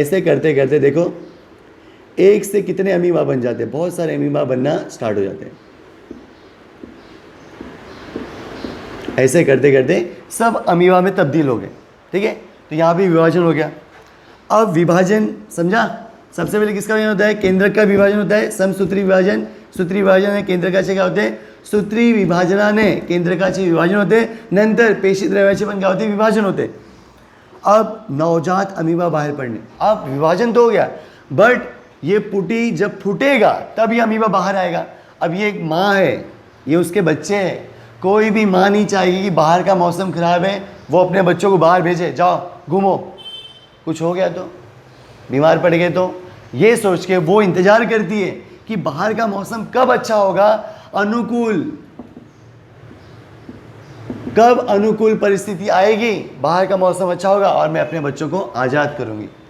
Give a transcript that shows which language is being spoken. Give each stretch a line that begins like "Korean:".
Hindi: ऐसे करते करते देखो एक से कितने अमीबा बन जाते हैं, बहुत सारे अमीबा बनना स्टार्ट हो जाते हैं। ऐसे करते करते सब अमीबा में तब्दील हो गए। ठीक है, तो यहाँ भी विभाजन हो गया। अब विभाजन समझा, सबसे पहले किसका विभाजन होता है, केंद्रक का विभाजन होता है, समसूत्री विभाजन। सूत्री विभाजन है
Marathi: केंद्रकाचे काय होते, सूत्री विभाजनाने केंद्रकाचे विभाजन होते, नंतर पेशी द्रव्याचे पण काय होते, विभाजन होते।
Hindi: अब नवजात अमीबा बाहर पड़ने, अब विभाजन तो हो गया, बट ये पुटी जब फूटेगा तब ये अमीबा बाहर आएगा। अब ये एक माँ है, ये उसके बच्चे हैं, कोई भी माँ नहीं चाहेगी कि बाहर का मौसम खराब है वो अपने बच्चों को बाहर भेजे, जाओ घूमो, कुछ हो गया तो, बीमार पड़ गए तो, ये सोच के वो इंतजार करती है कि बाहर का मौसम कब अच्छा होगा, अनुकूल, कब अनुकूल परिस्थिति आएगी, बाहर का मौसम अच्छा होगा और मैं अपने बच्चों को आज़ाद करूंगी।